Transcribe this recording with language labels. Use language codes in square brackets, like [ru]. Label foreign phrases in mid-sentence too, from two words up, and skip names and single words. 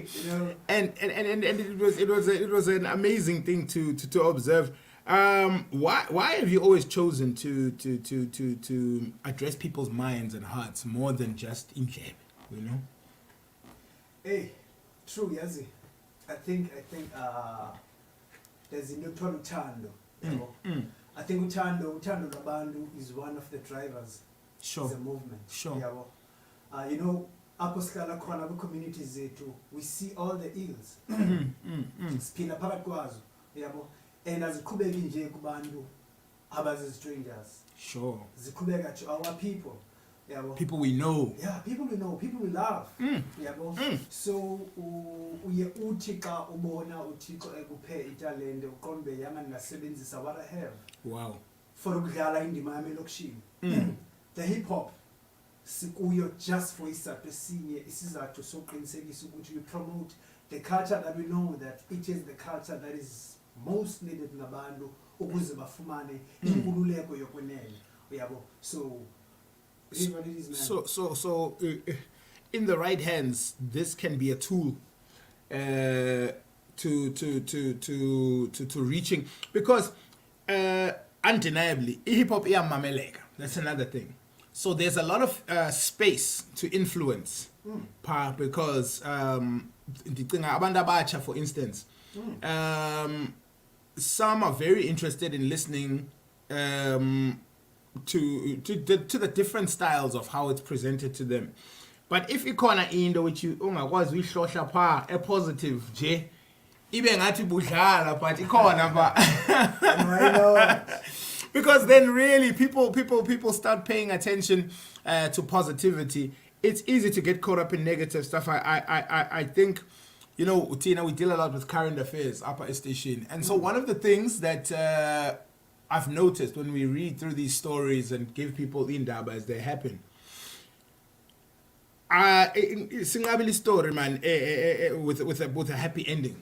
[en] And it was an amazing thing to observe. Why have you always chosen to address people's minds and hearts more than just indlebe, Hey, true, Yazi. I think there's a new uthando. I think [xh] uthando labantu [en] is one of the drivers. Sure. It's a movement. Sure. [xh] Apho sihlala khona kwi-communities zethu, [en] we see all the ills. [xh] Siphila phakathi kwazo, yabo. And aziqhubeki nje kubantu abazi-strangers. [en] Sure. Ziqhubeka to our people. [xh] Yabo. [en] People we know. Yeah, people we know, people we love. [xh] Yabo. So uye uthi xa ubona uThixo ekuphe italente uqonde yanga ngingasebenzisa [en] what I have. Wow. [xh] For ukudlala indima yami elokishini. [en] The hip hop sikuyo just for [xh] isizathu sokuqinisekisa ukuthi [en] we promote the culture that we know that it is the culture that is most needed [xh] ngabantu ukuze bafumane inkululeko yokwenene, uyabo. [en] So what it is, man. So in the right hands, this can be a tool to reaching, because undeniably hip hop iyamameleka. That's another thing. So there's a lot of space to influence, because [xh] abantu abatsha, [en] for instance, some are very interested in listening to the different styles of how it's presented to them. But if [xh] ikhona into [en] which you [xh] ungakwazi uyihlohla pha [en] a positive [xh] nje ibe ngathi budlala, but ikhona pha. [en] Because then really people start paying attention to positivity. It's easy to get caught up in negative stuff. I think, Tina, we deal a lot with current affairs up at station. And so one of the things that I've noticed when we read through these stories and give people indaba as they happen, singabili story, man, with a happy ending.